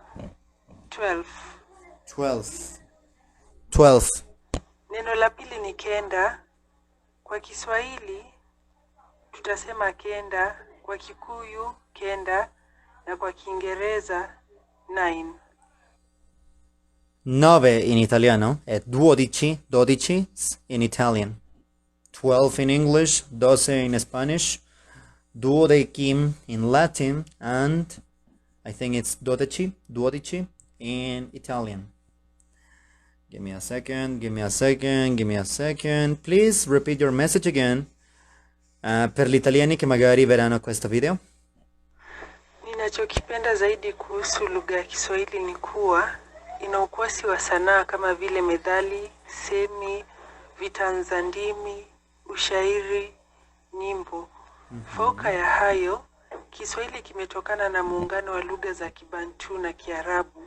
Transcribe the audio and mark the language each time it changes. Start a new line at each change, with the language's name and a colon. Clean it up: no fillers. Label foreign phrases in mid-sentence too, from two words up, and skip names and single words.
Swahili: 12. Neno la pili ni kenda. Kwa Kiswahili tutasema kenda. Kwa Kikuyu kenda. Na kwa Kiingereza 9.
Italian: 9 in italiano e 12
English: in Italian. 12 in English, 12 in Spanish, duodecim in Latin, and I think it's duodici in Italian. Give me a second. Please repeat your message again.
Italian: Per gli italiani che magari vedranno questo video.
Swahili: Ninachokipenda zaidi kuhusu lugha ya Kiswahili ni kuwa ina ukwasi wa sanaa kama vile methali, semi, vitanzandimi, ushairi, nyimbo. Fauka ya hayo, Kiswahili kimetokana na muungano wa lugha za Kibantu na Kiarabu.